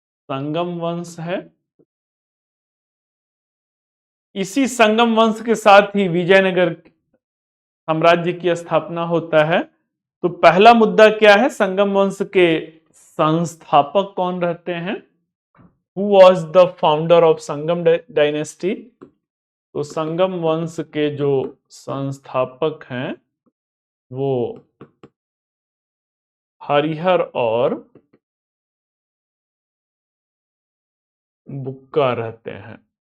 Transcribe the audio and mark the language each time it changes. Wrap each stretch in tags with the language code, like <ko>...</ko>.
<hi>संगम वंश है। इसी संगम वंश के साथ ही विजयनगर साम्राज्य की स्थापना होता है। तो पहला मुद्दा क्या है? संगम वंश के संस्थापक कौन रहते हैं?</hi> <en>Who was the founder of Sangama dynasty?</en> <hi>तो संगम वंश के जो संस्थापक हैं वो हरिहर और बुक्का रहते हैं।</hi>